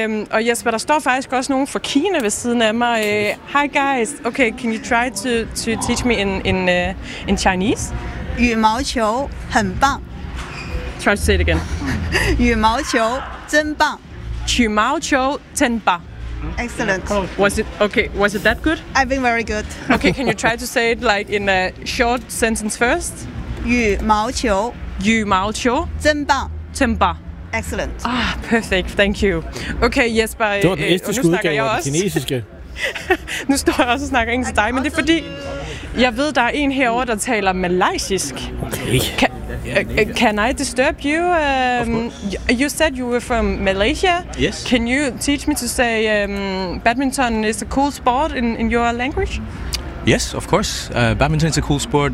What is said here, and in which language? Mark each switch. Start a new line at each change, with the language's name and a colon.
Danish: Og Jesper, der står faktisk også nogen fra Kina ved siden af mig.
English: Hi guys. Okay, can you try to teach me in Chinese?
Chinese: Yu mao qiu, hen bang.
English: Try to say it again.
Chinese: 羽毛球, 真棒. 羽毛球, 真棒.
English: Excellent. Was it that good? I've been very good. Okay, can you try to say it like in a short sentence first?
Chinese: 羽毛球, 羽毛球, 真棒. 真棒.
English: Excellent. Ah, perfect, thank you. Okay, Jesper,
Danish: du har den næste skudgave, og den kinesiske. Nu står jeg også og snakker engelsk til dig, men det er fordi, jeg ved, der er en herovre, der taler malaysisk.
English: Okay. Can I disturb you? You said you were from Malaysia. Yes. Can you teach me to say badminton is a cool sport in your language? Yes, of course. Badminton is a cool sport.